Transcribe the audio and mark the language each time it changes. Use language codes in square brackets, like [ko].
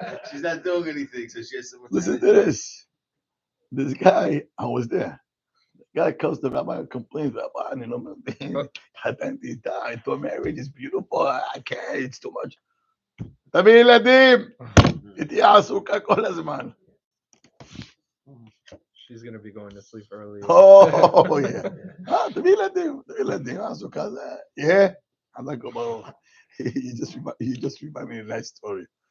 [en] She's not doing anything, so she has so much. Listen to this. This guy, I was there. The guy comes to Rabbi and complains, Rabbi, I thought marriage is beautiful. I can't, it's too much. [he] תביא ילדים, תהיה עסוקה כל הזמן. [en] She's gonna be going to sleep early. Oh, yeah. [he] תביא ילדים, משהו כזה. [en] Yeah. I'm like, oh, you just remind me of a nice story.